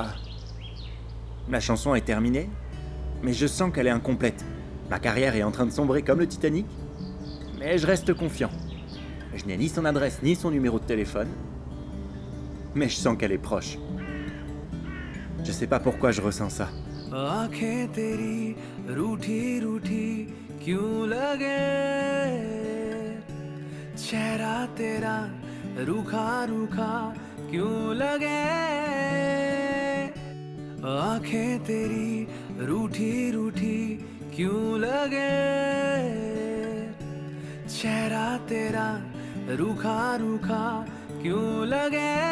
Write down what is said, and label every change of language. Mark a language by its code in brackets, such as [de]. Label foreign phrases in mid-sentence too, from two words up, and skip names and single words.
[fr] La chanson est terminée, mais je sens qu'elle est incomplète. Ma carrière est en train de sombrer comme le Titanic, mais je reste confiant. Je n'ai ni son adresse ni son numéro de téléphone, mais je sens qu'elle est proche. Je sais pas pourquoi je ressens ça. [hi] आँखें तेरी रूठी रूठी क्यों लगे चेहरा तेरा रूखा रूखा क्यों लगे आँखें तेरी रूठी रूठी क्यों लगे चेहरा तेरा रूखा रूखा क्यों लगे